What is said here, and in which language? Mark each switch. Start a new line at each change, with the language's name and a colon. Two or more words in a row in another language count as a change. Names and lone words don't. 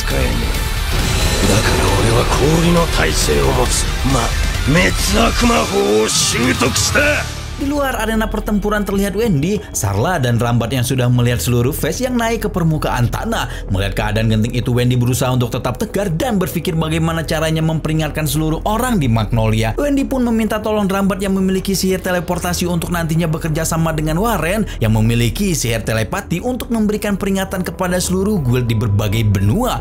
Japanese: えねえ。だから俺は氷の耐性を持つ滅悪魔法を習得した。
Indonesian: Di luar arena pertempuran terlihat Wendy, Sarla, dan Rambat yang sudah melihat seluruh face yang naik ke permukaan tanah. Melihat keadaan genting itu, Wendy berusaha untuk tetap tegar dan berpikir bagaimana caranya memperingatkan seluruh orang di Magnolia. Wendy pun meminta tolong Rambat yang memiliki sihir teleportasi untuk nantinya bekerja sama dengan Warren yang memiliki sihir telepati untuk memberikan peringatan kepada seluruh guild di berbagai benua.